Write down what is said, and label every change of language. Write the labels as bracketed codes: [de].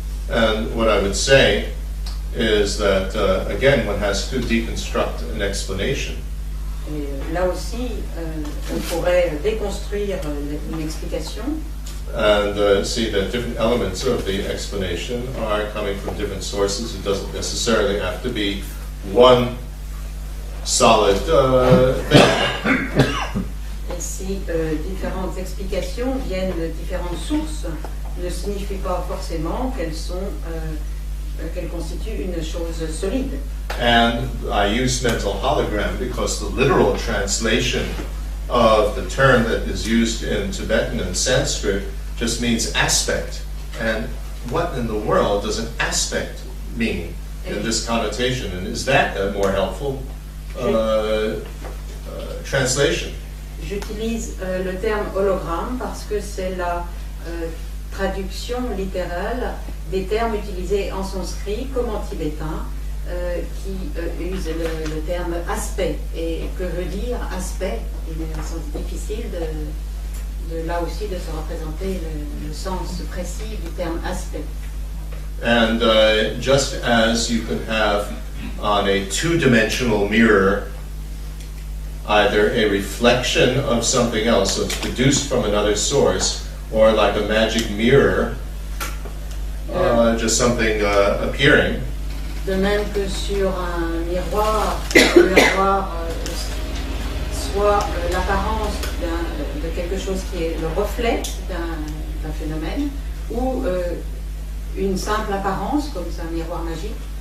[en] And what I would say is that, again, one has to deconstruct an explanation. [fr] Et là aussi, on pourrait déconstruire une explication. [en] And see that different elements of the explanation are coming from different sources. It doesn't necessarily have to be one solid thing. [fr] Et si différentes explications viennent de différentes sources, ne signifie pas forcément qu'elles constituent une chose solide. [en] And I use mental hologram because the literal translation of the term that is used in Tibetan and Sanskrit just means aspect. And what in the world does an aspect mean in this connotation? And is that a more helpful translation? [fr] J'utilise le terme hologramme parce que c'est la traduction littérale des termes utilisés en sanskrit comme en tibétain qui usent le terme aspect. Et que veut dire aspect? C'est difficile de là aussi de se représenter le sens précis du terme aspect. [en] And just as you could have on a two-dimensional mirror either a reflection of something else, so it's produced from another source, or like a magic mirror, just something appearing. [fr] De même que sur un miroir, on peut avoir soit l'apparence de quelque chose qui est le reflet d'un phénomène, ou une simple apparence, comme c'est un miroir magique.